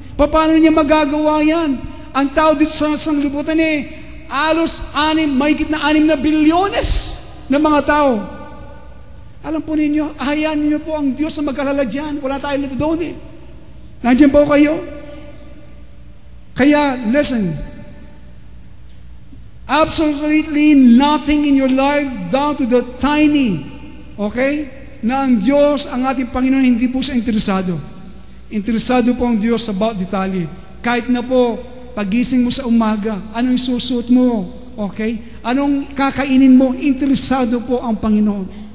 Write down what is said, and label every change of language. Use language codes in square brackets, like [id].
[tl] Paano niya magagawa yan? Ang tao dito sa sanglibutan alos mahigit na 6 na bilyones ng mga tao. Alam po ninyo, hayaan niyo po ang Diyos na mag-alala dyan. Wala tayo na doon Nandiyan po kayo? [en] Kaya, listen, absolutely nothing in your life down to the tiny, okay? [tl] Na ang Diyos, ang ating Panginoon, hindi po siya interesado. Interesado po ang Diyos sa bawat detalye. Kahit na po, pagising mo sa umaga, anong isusuot mo, okay? Anong kakainin mo, interesado po ang Panginoon.